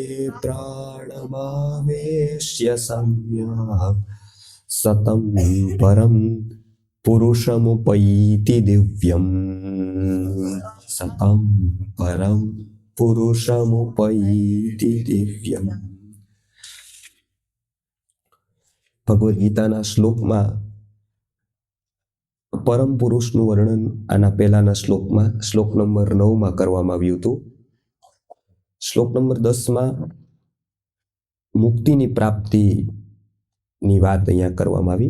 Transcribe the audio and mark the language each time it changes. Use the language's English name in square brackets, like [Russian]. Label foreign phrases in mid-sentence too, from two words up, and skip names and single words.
[Sanskrit] प्राणमावेश्य सम्यक् सतं परं पुरुषमुपैति दिव्यं सतं परं पुरुषमुपैति दिव्यं। [Gujarati] भगवद गीताના શ્લોકમાં પરમ પુરુષનું વર્ણન આના પહેલાના શ્લોકમાં શ્લોક નંબર 9 કરવામાં આવ્યું હતું. શ્લોક નંબર 10 મુક્તિની પ્રાપ્તિની વાત અહીંયા કરવામાં આવી.